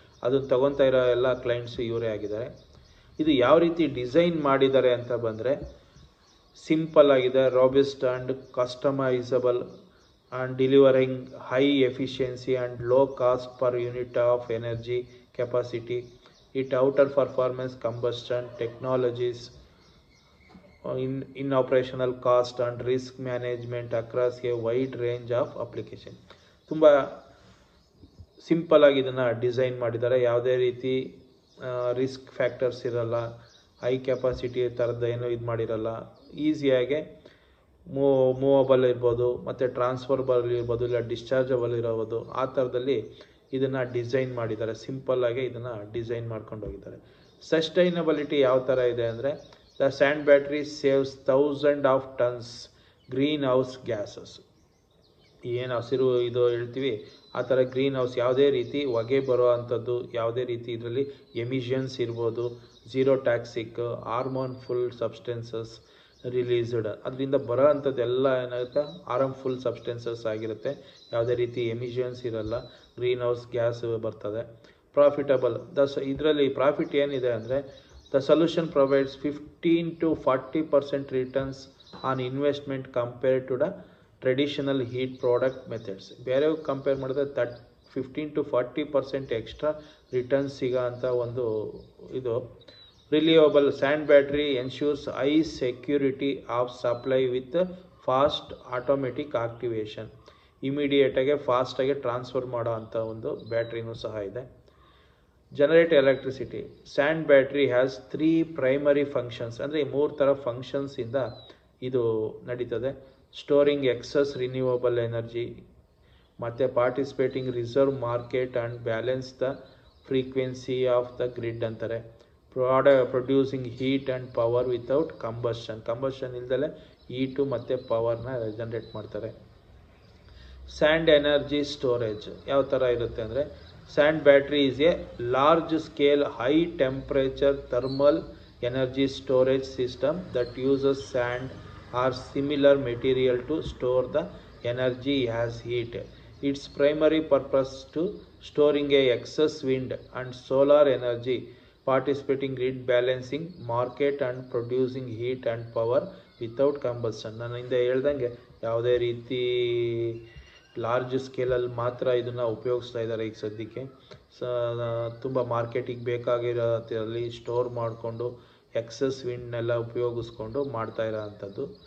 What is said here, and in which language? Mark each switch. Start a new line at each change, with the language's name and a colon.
Kannada: ಅದನ್ನು ತಗೊತಾ ಇರೋ ಎಲ್ಲ ಕ್ಲೈಂಟ್ಸು ಇವರೇ ಆಗಿದ್ದಾರೆ. ಇದು ಯಾವ ರೀತಿ ಡಿಸೈನ್ ಮಾಡಿದ್ದಾರೆ ಅಂತ ಬಂದರೆ ಸಿಂಪಲ್ ಆಗಿದೆ,
English: Robust and customizable and delivering high efficiency and low cost per unit of energy capacity. It outperforms combustion technologies in operational cost and risk management across a wide range of application.
Kannada: ತುಂಬ simple ಆಗಿ ಇದನ್ನು design ಮಾಡಿದ್ದಾರೆ. ಯಾವುದೇ ರೀತಿ risk factors ಇರಲ್ಲ, high capacity ಥರದ್ದು ಏನೂ ಇದು ಮಾಡಿರಲ್ಲ. ಈಸಿಯಾಗೆ ಮೂವಬಲ್ ಇರ್ಬೋದು ಮತ್ತು ಟ್ರಾನ್ಸ್ಫರ್ಬಲ್ ಇರ್ಬೋದು, ಇಲ್ಲ ಡಿಸ್ಚಾರ್ಜಬಲ್ ಇರೋದು, ಆ ಥರದಲ್ಲಿ ಇದನ್ನು ಡಿಸೈನ್ ಮಾಡಿದ್ದಾರೆ. ಸಿಂಪಲ್ಲಾಗಿ ಇದನ್ನು ಡಿಸೈನ್ ಮಾಡ್ಕೊಂಡು ಹೋಗಿದ್ದಾರೆ. ಸಸ್ಟೈನಬಿಲಿಟಿ ಯಾವ ಥರ ಇದೆ ಅಂದರೆ
English: The sand battery saves thousands of tons greenhouse gases.
Kannada: ಏನು ಹಸಿರು ಇದು ಹೇಳ್ತೀವಿ ಆ ಥರ ಗ್ರೀನ್ ಹೌಸ್ ಯಾವುದೇ ರೀತಿ ಹೊಗೆ ಬರೋ ಅಂಥದ್ದು, ಯಾವುದೇ ರೀತಿ ಇದರಲ್ಲಿ ಎಮಿಷನ್ಸ್ ಇರ್ಬೋದು,
English: zero toxic harmful substances released,
Kannada: ಅದರಿಂದ ಬರೋ ಅಂಥದ್ದೆಲ್ಲ ಏನಾಗುತ್ತೆ ಹಾರ್ಮ್ಫುಲ್ ಸಬ್ಸ್ಟೆನ್ಸಸ್ ಆಗಿರುತ್ತೆ. ಯಾವುದೇ ರೀತಿ ಎಮಿಷನ್ಸ್ ಇರಲ್ಲ, ಗ್ರೀನ್ ಹೌಸ್ ಗ್ಯಾಸ್ ಬರ್ತದೆ. ಪ್ರಾಫಿಟಬಲ್ ಇದರಲ್ಲಿ ಪ್ರಾಫಿಟ್ ಏನಿದೆ ಅಂದರೆ
English: The solution provides 15 to 40% returns on investment compared to the traditional heat product methods.
Kannada: ಬೇರೆ ಕಂಪೇರ್ ಮಾಡಿದ್ರೆ 15 to 40% ಎಕ್ಸ್ಟ್ರಾ ರಿಟರ್ನ್ಸ್ ಸಿಗೋ ಅಂಥ ಒಂದು ಇದು.
English: Reliable sand battery ensures high security of supply with fast automatic activation.
Kannada: ಇಮಿಡಿಯೇಟಾಗೆ ಫಾಸ್ಟಾಗಿ ಟ್ರಾನ್ಸ್ಫರ್ ಮಾಡೋ ಅಂಥ ಒಂದು ಬ್ಯಾಟ್ರಿನೂ ಸಹ ಇದೆ.
English: Generate electricity. Sand battery has 3 primary functions,
Kannada: ಅಂದರೆ 3 ಥರ ಫಂಕ್ಷನ್ಸಿಂದ ಇದು ನಡೀತದೆ.
English: Storing excess renewable energy, ಮತ್ತು participating reserve market and balance the frequency of the grid ಅಂತಾರೆ. Producing heat and power without combustion
Kannada: ಇಲ್ದಲೆ heat ಮತ್ತು ಪವರ್ನ ಜನರೇಟ್ ಮಾಡ್ತಾರೆ. ಸ್ಯಾಂಡ್ ಎನರ್ಜಿ ಸ್ಟೋರೇಜ್ ಯಾವ ಥರ ಇರುತ್ತೆ ಅಂದರೆ
English: Sand battery is a large scale high temperature thermal energy storage system that uses sand or similar material to store the energy as heat. Its primary purpose to storing a excess wind and solar energy, participating grid balancing market and producing heat and power without combustion.
Kannada: ನಾನು ಹಿಂದೆ ಹೇಳ್ದಂಗೆ ಯಾವುದೇ ರೀತಿ large ಸ್ಕೇಲಲ್ಲಿ ಮಾತ್ರ ಇದನ್ನು ಉಪಯೋಗಿಸ್ತಾ ಇದ್ದಾರೆ ಈಗ ಸದ್ಯಕ್ಕೆ. ತುಂಬ ಮಾರ್ಕೆಟಿಗೆ ಬೇಕಾಗಿರೋದ್ರಲ್ಲಿ ಸ್ಟೋರ್ ಮಾಡಿಕೊಂಡು ಎಕ್ಸಸ್ ವಿಂಡ್ನೆಲ್ಲ ಉಪಯೋಗಿಸ್ಕೊಂಡು ಮಾಡ್ತಾ ಇರೋ ಅಂಥದ್ದು.